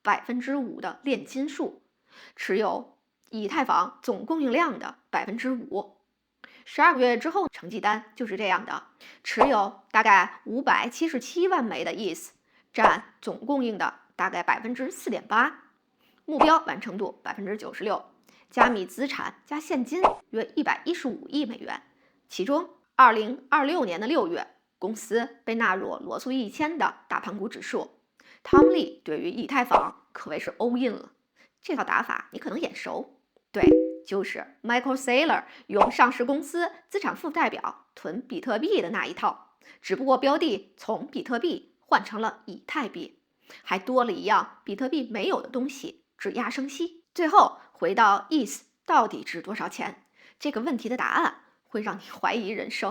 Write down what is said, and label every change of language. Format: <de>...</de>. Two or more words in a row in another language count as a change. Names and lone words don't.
<zh>5% 的煉金術，持有以太坊總供应量的5%。12个月之後，成績單就是這樣的，持有大概577萬枚的 ETH， 佔總供應的大概4.8%，目標完成度96%，加密資產加現金約115億美元。其中，2026年的6月，公司被納入羅素1000的大盤股指數。Tom Lee 對於以太坊可謂是</zh> <en>all in</en> <zh>了，這套打法你可能眼熟，對，就是 Michael Saylor 用上市公司資產負債表囤比特幣的那一套，只不過標的從比特幣換成了以太幣。還多了一樣比特幣沒有的東西，質押生息。最後回到 ETH 到底值多少錢這個問題的答案，會讓你懷疑人生。</zh>